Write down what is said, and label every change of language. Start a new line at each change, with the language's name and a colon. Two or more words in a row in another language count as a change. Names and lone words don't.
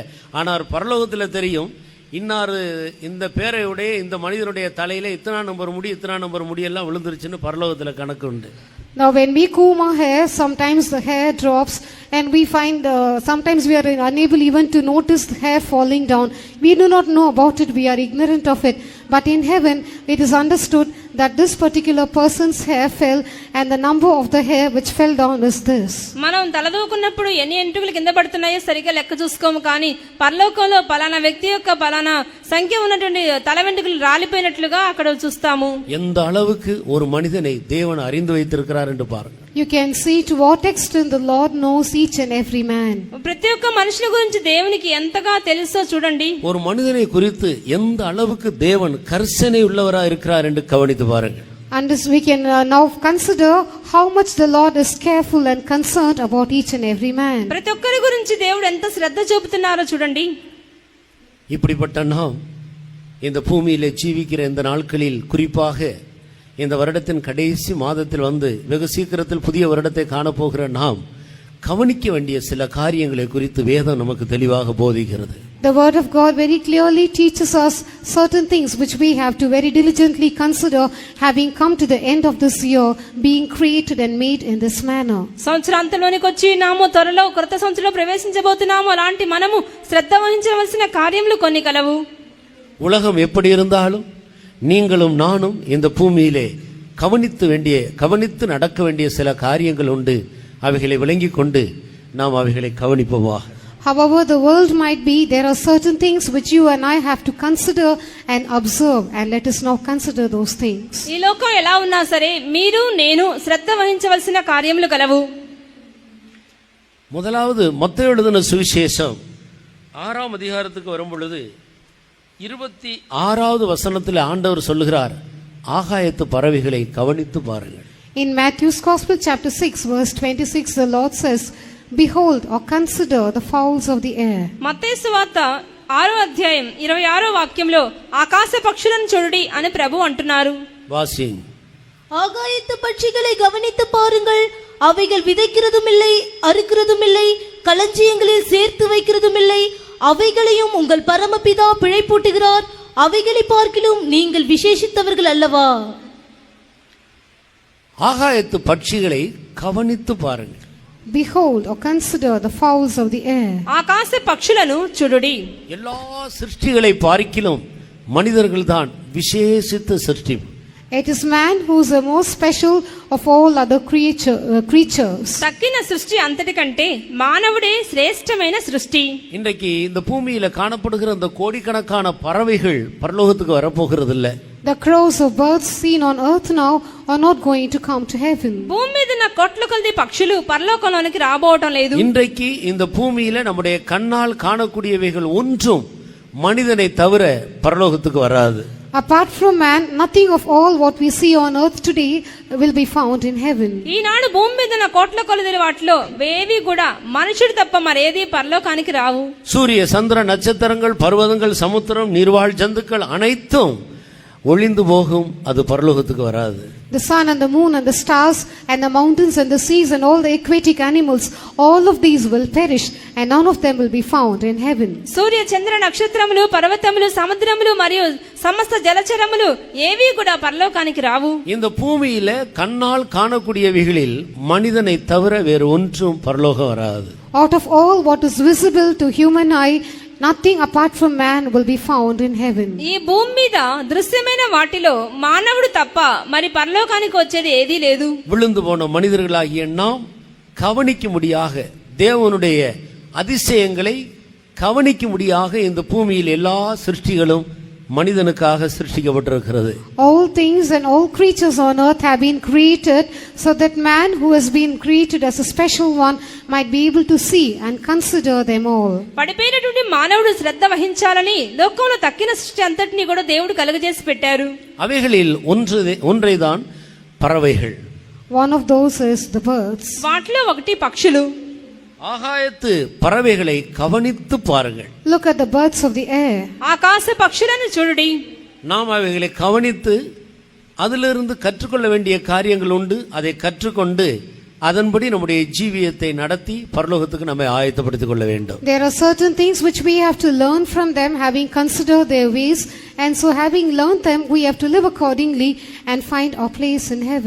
Tamil: ஆனால் பரலோகத்தில் தெரியும், இன்னாரு இந்த பேரையுடைய இந்த மனிதனுடைய தலையில இத்தனை நம்பர் முடி எல்லாம் விழுந்துருச்சுன்னு பரலோகத்துல கணக்கு உண்டு.
English: Now when we comb our hair, sometimes the hair drops, and we find sometimes we are unable even to notice the hair falling down. We do not know about it, we are ignorant of it. But in heaven it is understood that this particular person's hair fell, and the number of the hair which fell down is this.
Telugu: మనం తలదూకున్నప్పుడు ఎన్ని ఎంట్రుకలు కింద పడుతున్నాయో సరిగ్గా లెక్క చూసుకోము, కానీ పరలోకంలో పలానా వ్యక్తి యొక్క పలానా సంఖ్య ఉన్నటువంటి తల వెంట్రుకలు రాలిపోయినట్లుగా అక్కడ చూస్తాము.
Tamil: எந்த அளவுக்கு ஒரு மனிதனை தேவன் அறிந்து வைத்திருக்கிறார் என்று பாருங்கள்.
English: You can see to what extent the Lord knows each and every man.
Telugu: ప్రతి ఒక్క మనుషుల గురించి దేవునికి ఎంతగా తెలుసో చూడండి.
Tamil: ஒரு மனிதனை குறித்து எந்த அளவுக்கு தேவன் கர்சனை உள்ளவரா இருக்கிறார் என்று கவனித்து பாருங்கள்.
English: And this we can now consider how much the Lord is careful and concerned about each and every man.
Telugu: ప్రతి ఒక్కరి గురించి దేవుడు ఎంత శ్రద్ధ చూపుతున్నారో చూడండి.
Tamil: இப்படிப்பட்ட நாம் இந்த பூமியிலே ஜீவிக்கிற இந்த நாட்களில், குறிப்பாக இந்த வருடத்தின் கடைசி மாதத்தில் வந்து வெகு சீக்கிரத்தில் புதிய வருடத்தை காணப்போகிற நாம் கவனிக்க வேண்டிய சில காரியங்களை குறித்து வேதம் நமக்கு தெளிவாக போதிக்கிறது.
English: The word of God very clearly teaches us certain things which we have to very diligently consider, having come to the end of this year, being created and made in this manner.
Telugu: సంవత్సరాంతంలోనికి వచ్చి నాము త్వరలో కొత్త సంవత్సరంలో ప్రవేశించబోతున్నాము. అలాంటి మనము శ్రద్ధ వహించవలసిన కార్యములు కొన్ని కలవు.
Tamil: உலகம் எப்படி இருந்தாலும் நீங்களும் நானும் இந்த பூமியிலே கவனித்து நடக்க வேண்டிய சில காரியங்கள் உண்டு. அவைகளை விளங்கிக் கொண்டு நாம் அவைகளை கவனிப்போமா.
English: However the world might be, there are certain things which you and I have to consider and observe, and let us now consider those things.
Telugu: ఈ లోకం ఎలా ఉన్నా సరే మీరు నేను శ్రద్ధ వహించవలసిన కార్యములు కలవు.
Tamil: முதலாவது மத்தேயு எழுதின சுவிசேஷம் 6ஆம் அதிகாரத்துக்கு வரும் பொழுது 26வது வசனத்தில் ஆண்டவர் சொல்லுகிறார், ஆகாயத்து பறவைகளை கவனித்து பாருங்கள்.
English: In Matthew's Gospel chapter 6 verse 26, the Lord says, behold or consider the fowls of the air.
Telugu: మత్తయి సువార్త 6వ అధ్యాయం 26వ వాక్యంలో ఆకాశ పక్షులను చూడండి అని ప్రభు అంటున్నారు. வாசிங்.
Tamil: ஆகாயத்து பட்சிகளை கவனித்து பாருங்கள், அவைகள் விதைக்கிறதும் இல்லை, அறுக்கிறதும் இல்லை, களஞ்சியங்களில் சேர்த்து வைக்கிறதும் இல்லை, அவைகளையும் உங்கள் பரமபிதா பிழைப்பூட்டுகிறார். அவைகளை பார்க்கிலும் நீங்கள் விசேஷித்தவர்கள் அல்லவா? ஆகாயத்து பட்சிகளை கவனித்து பாருங்கள்.
English: Behold or consider the fowls of the air.
Telugu: ఆకాశ పక్షులను చూడుడి.
Tamil: எல்லா சிருஷ்டிகளை பார்க்கிலும் மனிதர்கள்தான் விசேஷித்த சிருஷ்டி.
English: It is man who is the most special of all other creatures.
Telugu: తక్కిన సృష్టి అంతటి కంటే మానవుడే శ్రేష్టమైన సృష్టి.
Tamil: இன்றைக்கு இந்த பூமியில காணப்படுகிற இந்த கோடிக்கணக்கான பறவைகள் பரலோகத்துக்கு வரப்போகிறது இல்ல.
English: The crows of birds seen on earth now are not going to come to heaven.
Telugu: భూమి మీద ఉన్న కోట్ల కొలది పక్షులు పరలోకంలోనికి రాబోవటం లేదు.
Tamil: இன்றைக்கு இந்த பூமியில நம்முடைய கண்ணால் காணக்கூடியவைகள் ஒன்றும் மனிதனை தவிர பரலோகத்துக்கு வராது.
English: Apart from man, nothing of all what we see on earth today will be found in heaven.
Telugu: ఈనాడు భూమి మీద ఉన్న కోట్ల కొలది వాటిలో వేవి కూడా మనుషుడు తప్ప మరేది పరలోకానికి రావు.
Tamil: சூரிய சந்திர நட்சத்திரங்கள், பர்வதங்கள், சமுத்திரம், நீர்வாழ் ஜந்துக்கள் அனைத்தும் ஒளிந்து போகும், அது பரலோகத்துக்கு வராது.
English: The sun and the moon and the stars and the mountains and the seas and all the aquatic animals, all of these will perish and none of them will be found in heaven.
Telugu: సూర్య చంద్ర నక్షత్రములు, పర్వతములు, సముద్రములు మరియు సమస్త జలచరములు ఏవి కూడా పరలోకానికి రావు.
Tamil: இந்த பூமியில கண்ணால் காணக்கூடியவைகளில் மனிதனை தவிர வேறு ஒன்றும் பரலோகம் வராது.
English: Out of all what is visible to human eye, nothing apart from man will be found in heaven.
Telugu: ఈ భూమి మీద దృశ్యమైన వాటిలో మానవుడు తప్ప మరి పరలోకానికి వచ్చేది ఏదీ లేదు.
Tamil: விழுந்து போன மனிதர்களாகிய நாம் கவனிக்கும்படியாக, தேவனுடைய அதிசயங்களை கவனிக்கும்படியாக இந்த பூமியில் எல்லா சிருஷ்டிகளும் மனிதனுக்காக சிருஷ்டிக்கப்பட்டிருக்கிறது.
English: All things and all creatures on earth have been created so that man who has been created as a special one might be able to see and consider them all.
Telugu: పడిపోయినటువంటి మానవుడు శ్రద్ధ వహించాలని లోకంలో తక్కిన సృష్టి అంతటిని కూడా దేవుడు కలుగజేసి పెట్టారు.
Tamil: அவைகளில் ஒன்றைதான் பறவைகள்.
English: One of those is the birds.
Telugu: వాటిలో ఒకటి పక్షులు.
Tamil: ஆகாயத்து பறவைகளை கவனித்து பாருங்கள்.
English: Look at the birds of the air.
Telugu: ఆకాశ పక్షులను చూడుడి.
Tamil: நாம் அவைகளை கவனித்து அதிலிருந்து கற்றுக்கொள்ள வேண்டிய காரியங்கள் உண்டு. அதை கற்றுக்கொண்டு அதன்படி நம்முடைய ஜீவியத்தை நடத்தி பரலோகத்துக்கு நம்மை ஆயத்தப்படுத்திக் கொள்ள வேண்டும்.
English: There are certain things which we have to learn from them, having considered their ways, and so having learned them we have to live accordingly and find our place in heaven.